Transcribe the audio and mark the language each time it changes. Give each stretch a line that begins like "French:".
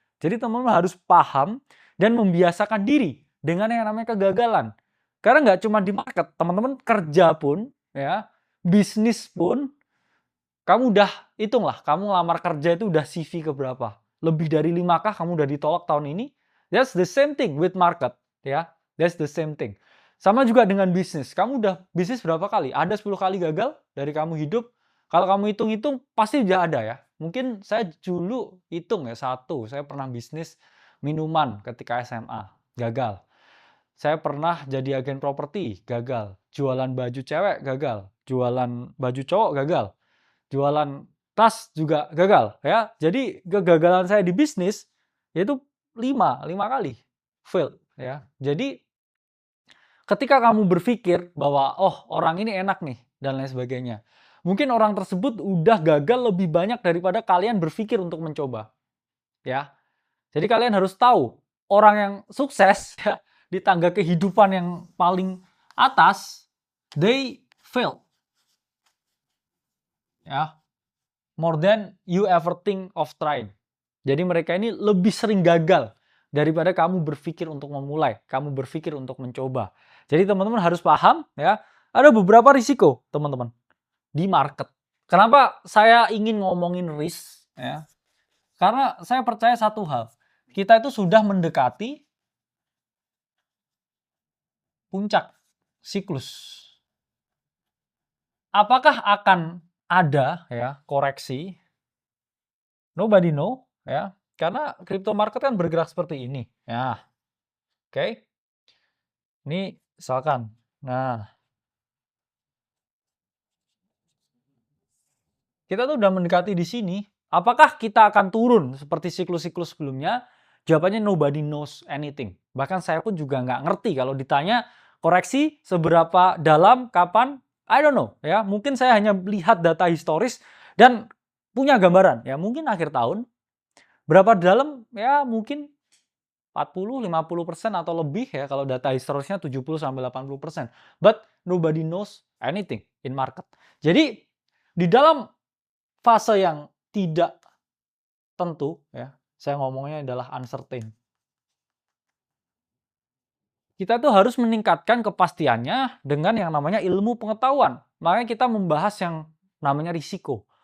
Indonesian: Jadi teman-teman harus paham dan membiasakan diri dengan yang namanya kegagalan. Karena nggak cuma di market, teman-teman kerja pun, ya, bisnis pun, kamu udah hitunglah, kamu lamar kerja itu udah CV keberapa? Lebih dari 5 kah kamu udah ditolak tahun ini?
English: That's the same thing with market, ya. That's the same thing.
Indonesian: Sama juga dengan bisnis. Kamu udah bisnis berapa kali? Ada 10 kali gagal dari kamu hidup. Kalau kamu hitung-hitung pasti udah ada ya. Mungkin saya dulu hitung ya, saya pernah bisnis minuman ketika SMA, gagal. Saya pernah jadi agen properti, gagal. Jualan baju cewek, gagal. Jualan baju cowok, gagal. Jualan tas juga gagal. Ya, jadi kegagalan saya di bisnis yaitu 5 kali fail. Ya, jadi ketika kamu berpikir bahwa oh orang ini enak nih dan lain sebagainya, mungkin orang tersebut udah gagal lebih banyak daripada kalian berpikir untuk mencoba. Ya, jadi kalian harus tahu orang yang sukses ya, di tangga kehidupan yang paling atas,
English: they fail. Ya, more than you ever think of trying.
Indonesian: Jadi mereka ini lebih sering gagal daripada kamu berpikir untuk memulai, kamu berpikir untuk mencoba. Jadi teman-teman harus paham ya, ada beberapa risiko teman-teman di market. Kenapa saya ingin ngomongin risk ya? Karena saya percaya satu hal, kita itu sudah mendekati puncak siklus. Apakah akan ada ya koreksi?
English: Nobody know
Indonesian: ya. Karena crypto market kan bergerak seperti ini. Ya. Oke. Ini misalkan. Nah, kita tuh udah mendekati di sini. Apakah kita akan turun seperti siklus-siklus sebelumnya? Jawabannya
English: nobody knows anything.
Indonesian: Bahkan saya pun juga nggak ngerti kalau ditanya koreksi seberapa dalam, kapan,
English: I don't know.
Indonesian: Ya, mungkin saya hanya lihat data historis dan punya gambaran. Ya, mungkin akhir tahun. Berapa dalam? Ya, mungkin 40-50% atau lebih ya kalau data historisnya 70-80%.
English: But nobody knows anything in market.
Indonesian: Jadi di dalam fase yang tidak tentu ya, saya ngomongnya adalah uncertain. Kita tuh harus meningkatkan kepastiannya dengan yang namanya ilmu pengetahuan. Makanya kita membahas yang namanya risiko.